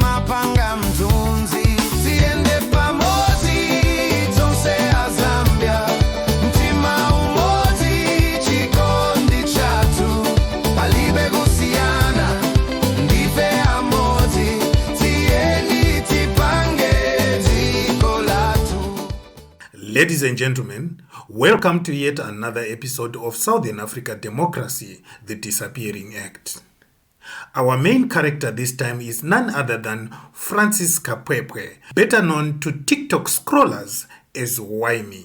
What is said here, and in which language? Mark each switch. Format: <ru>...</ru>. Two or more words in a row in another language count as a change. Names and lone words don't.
<ny>panga mtunzi tiende pamozi tonse a Zambia mtima umozi chikondi chatu palibe kusiyana ndife amozi tieni tipange dziko latu.</ny> <en>Ladies and gentlemen, welcome to yet another episode of Southern Africa Democracy, the Disappearing Act. Our main character this time is none other than Francis Kapwepwe, better known to TikTok scrollers as Why Me.</en>